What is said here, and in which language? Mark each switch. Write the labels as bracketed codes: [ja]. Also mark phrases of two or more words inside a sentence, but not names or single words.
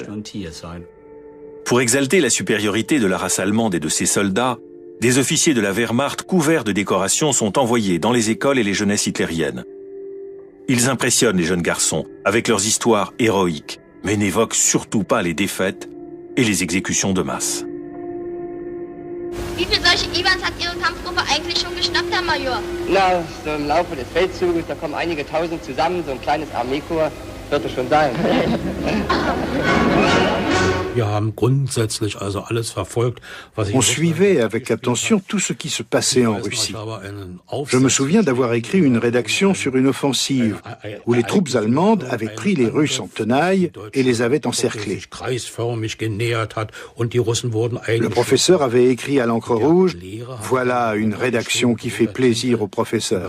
[fr] Pour exalter la supériorité de la race allemande et de ses soldats, des officiers de la Wehrmacht couverts de décorations sont envoyés dans les écoles et les jeunesses hitlériennes. Ils impressionnent les jeunes garçons avec leurs histoires héroïques, mais n'évoquent surtout pas les défaites et les exécutions de masse. [de] Wie viele solche Iwans hat Ihre Kampfgruppe eigentlich schon geschnappt, Herr Major? Na, so im Laufe des Feldzuges, da kommen einige Tausend zusammen, so ein kleines Armeekorps wird es schon sein. [fr] On suivait avec attention tout ce qui se passait en Russie. Je me souviens d'avoir écrit une rédaction sur une offensive où les troupes allemandes avaient pris les Russes en tenaille et les avaient encerclés. Le professeur avait écrit à l'encre rouge « Voilà une rédaction qui fait plaisir au professeur ».